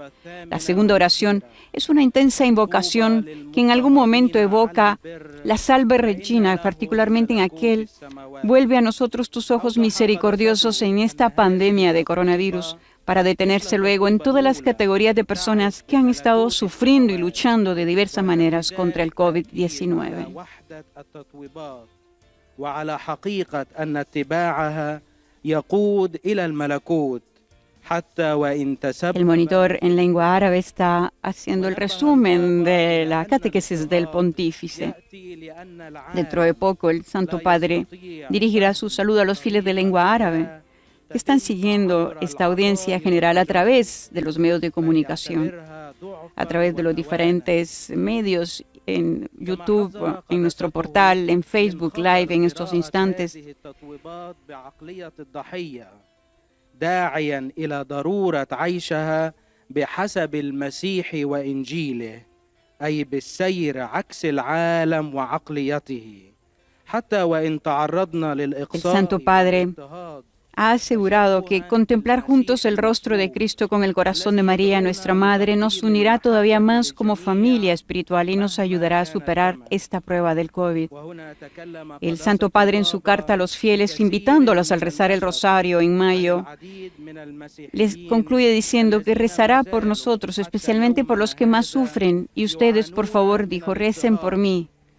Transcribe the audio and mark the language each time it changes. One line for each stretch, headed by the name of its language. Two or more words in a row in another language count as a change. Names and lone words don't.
Spanish: La segunda oración es una intensa invocación que en algún momento evoca la Salve Regina, particularmente en aquel: vuelve a nosotros tus ojos misericordiosos en esta pandemia de coronavirus, para detenerse luego en todas las categorías de personas que han estado sufriendo y luchando de diversas maneras contra el COVID-19.
Arabic: وعلى حقيقة أن اتباعها يقود إلى الملكوت حتى وإن تسبب.
Spanish: El monitor en lengua árabe está haciendo el resumen de la catequesis del pontífice. Dentro de poco el Santo Padre dirigirá su saludo a los fieles de lengua árabe que están siguiendo esta audiencia general a través de los medios de comunicación, a través de los diferentes medios, en YouTube, en nuestro portal, en Facebook Live en estos instantes.
Arabic: داعيا إلى ضرورة عيشها بحسب المسيح وإنجيله أي بالسير عكس العالم وعقليته حتى وإن تعرضنا
Spanish: El
Arabic: للإقصاء.
Spanish: Santo Padre ha asegurado que contemplar juntos el rostro de Cristo con el corazón de María, nuestra Madre, nos unirá todavía más como familia espiritual y nos ayudará a superar esta prueba del COVID. El Santo Padre en su carta a los fieles, invitándolos al rezar el rosario en mayo, les concluye diciendo que rezará por nosotros, especialmente por los que más sufren, y ustedes, por favor, dijo, recen por mí.